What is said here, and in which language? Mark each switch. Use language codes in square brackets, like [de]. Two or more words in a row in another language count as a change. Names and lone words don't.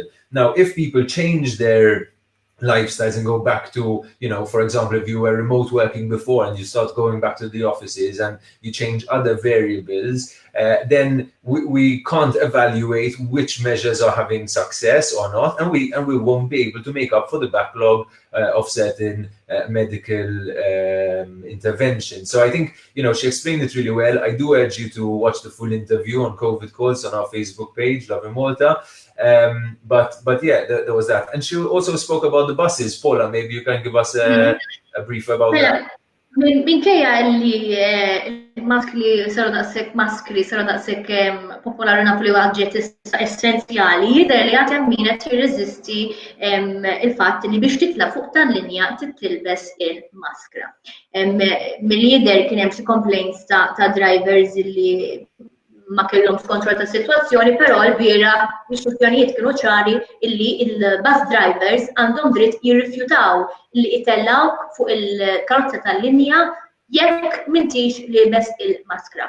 [en] Now, if people change their lifestyles and go back to, for example, if you were remote working before and you start going back to the offices and you change other variables, then we can't evaluate which measures are having success or not, and we won't be able to make up for the backlog of certain medical intervention. So I think, she explained it really well. I do urge you to watch the full interview on COVID calls on our Facebook page, Lovin Malta. But yeah, there was that. And she also spoke about the buses. Paula, maybe you can give us a brief about that. [mt] Minkejja li maskli saru daqshekk popolari nafu li għadġet essenzjali, jidher li għad hemm min qed jirreżisti il-fatt li biex titla' fuq tal-linja tilbes il-maskra. Milli jidher kien hemm xi complaints ta' drivers li ma kellhomx kontroll ta' sitwazzjoni, però l-biera l-istruzzjonijiet kienu ċari illi il- [en] bus drivers [mt] għandhom dritt jirrifjutaw li jitellawk fuq il-karozza tal-linja jekk m'intix libes il-maskra.